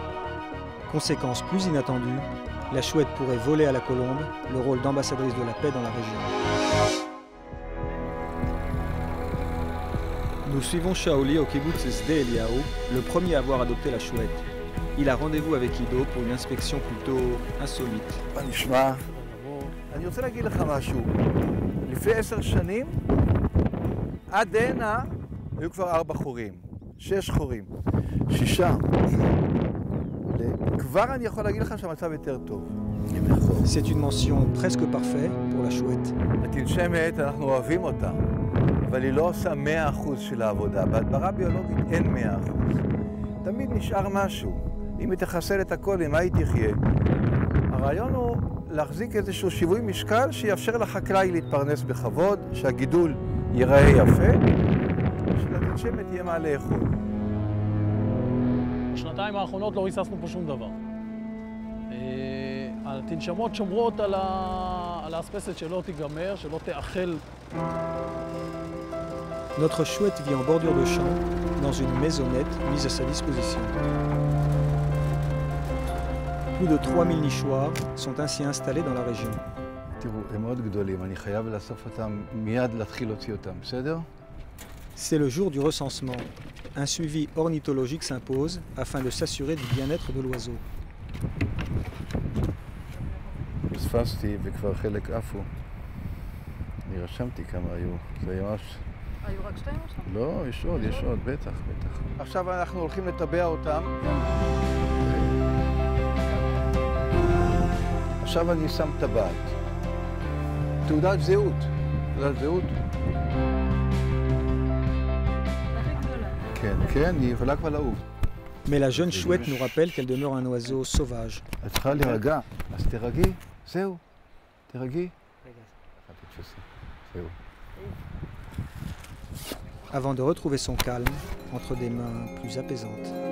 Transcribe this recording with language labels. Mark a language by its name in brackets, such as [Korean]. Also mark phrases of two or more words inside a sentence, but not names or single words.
[French] Conséquence plus inattendue, la chouette pourrait voler à la colombe le rôle d'ambassadrice de la paix dans la région. Nous suivons Shaoli au kibbutz Sde Eliyahu, le premier à avoir adopté la chouette. Il a rendez-vous avec Ido pour une inspection plutôt insolite. [Hebrew] אני רוצה להגיד לך משהו. לפני 10 שנים, עד הנה, היו כבר 4 חורים, 6 חורים, 6. כבר אני יכול להגיד לך שהמצב יותר טוב. [French] C'est une mention presque parfaite pour la chouette. [Hebrew] התנשמת, אנחנו אוהבים אותה, אבל היא לא עושה 100% של העבודה. בהדברה ביולוגית אין 100%. תמיד נשאר משהו. אם היא תחסל את הכל, עם מה היא תחיה? הרעיון הוא להחזיק איזשהו שיווי משקל שיאפשר לחקלאי להתפרנס בכבוד, שהגידול ייראה יפה, ושלתנשמת יהיה מה לאכול. בשנתיים האחרונות לא ריססנו פה שום דבר. התנשמות שומרות על האספסת שלא תיגמר, שלא תאכל. [French] Notre chouette vit en bordure de champ, dans une maisonnette mise à sa disposition. Plus de 3000 nichoirs sont ainsi installés dans la région. [Hebrew] תראו, הם מאוד גדולים, אני חייב לאסוף אותם, מיד להתחיל להוציא אותם, בסדר? [French] C'est le jour du recensement. Un suivi ornithologique s'impose afin de s'assurer du bien-être de l'oiseau. [Hebrew] פספסתי וכבר חלק עפו. אני רשמתי כמה היו, זה היה ממש... היו רק 2 או 3? לא, יש עוד, בטח. עכשיו אנחנו הולכים לטבע אותם. עכשיו אני שם טבעת. תעודת זהות. כן, היא יכולה כבר לעוף. [French] Mais la jeune chouette nous rappelle qu'elle demeure un oiseau sauvage. [Hebrew] את צריכה להירגע, אז תירגעי, זהו. תירגעי. זהו. [French] Avant de retrouver son calme entre des mains plus apaisantes.